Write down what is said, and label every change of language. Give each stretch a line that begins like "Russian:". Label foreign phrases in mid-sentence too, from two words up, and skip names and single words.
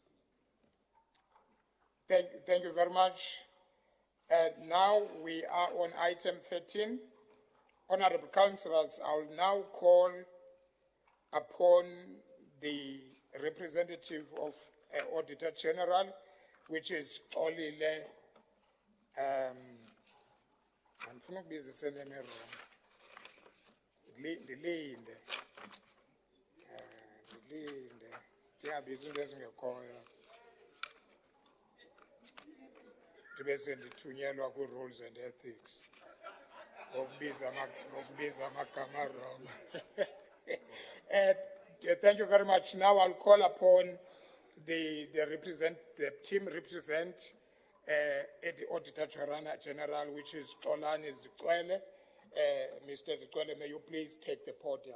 English: Thank you very much. Now we are on item 13. Honorable Councillors, I will now call upon the representative of Auditor General, which is Olile.
Xhosa: Andifuna ukubiza isenene wrong. Ndilinde. Ndiyabiza into ezingekhoyo. Ndibe sendithunyelwa ku-
English: rules and ethics.
Xhosa: Ngokubiza amagama wrong.
English: Thank you very much. Now I'll call upon the team represent at the Auditor General, which is Xolani Zikwele. Mr. Zikwele, may you please take the podium?